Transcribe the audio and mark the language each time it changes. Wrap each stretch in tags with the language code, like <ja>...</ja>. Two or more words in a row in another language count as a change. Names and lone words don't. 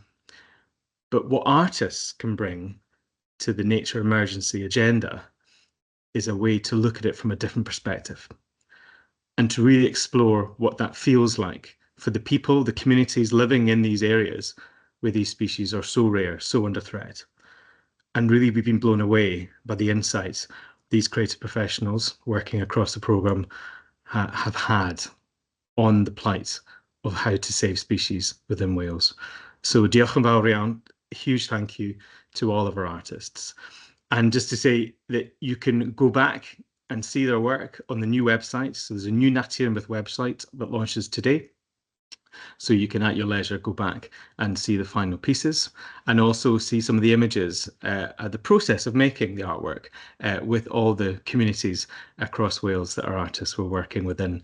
<en>But what artists can bring to the nature emergency agenda is a way to look at it from a different perspective and to really explore what that feels like for the people, the communities living in these areas where these species are so rare, so under threat. And really, we've been blown away by the insights these creative professionals working across the programme have had on the plight of how to save species within Wales. So</en> <cy>diolch yn fawr iawn,</cy> <en>a huge thank you to all of our artists. And just to say that you can go back and see their work on the new website. So there's a new Natur and Byth website that launches today. So you can at your leisure go back and see the final pieces and also see some of the images, the process of making the artwork with all the communities across Wales that our artists were working within.</en>